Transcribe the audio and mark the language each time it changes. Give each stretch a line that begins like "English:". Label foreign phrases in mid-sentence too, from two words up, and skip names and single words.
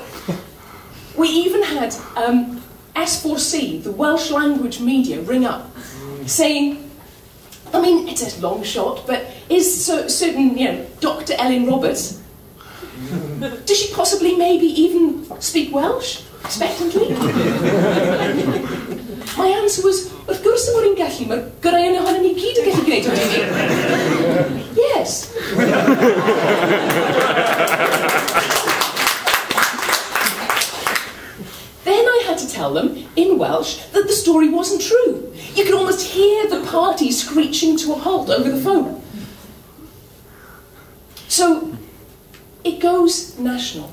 English: We even had S4C, the Welsh language media, ring up, saying, I mean, it's a long shot, but is certain, Dr. Elin Roberts, does she possibly maybe even speak Welsh, expectantly? My answer was,
Welsh: wrth gwrs y bod hi'n gallu, mae'r gorau yn ohono ni gyd yn gallu gwneud hynny.
English: Yes. Then I had to tell them, in Welsh, that the story wasn't true. You could almost hear the party screeching to a halt over the phone. So, it goes national.